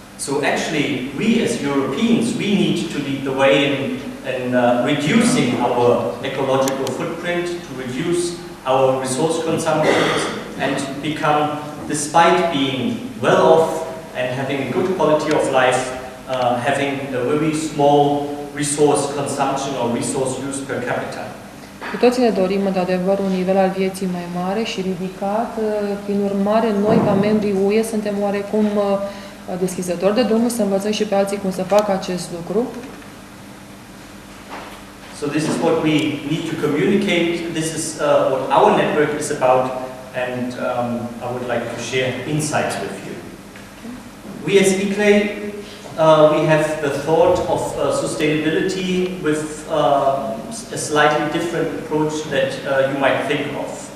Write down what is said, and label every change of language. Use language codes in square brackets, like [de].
[en] So actually, we as Europeans, we need to lead the way in reducing our ecological footprint, to reduce our resource consumption, and become, despite being well off and having a good quality of life, having a very small resource consumption or resource use per capita. [ro] Cu toții ne dorim, într-adevăr, un nivel al vieții mai mare și ridicat. Prin urmare, noi, ca membrii UE, suntem oarecum deschizători de drumul să învățăm și pe alții cum să facă acest lucru. [en] So this is what we need to communicate. This is what our network is about, and I would like to share insights with you. We as ICLE, we have the thought of sustainability with a slightly different approach that you might think of.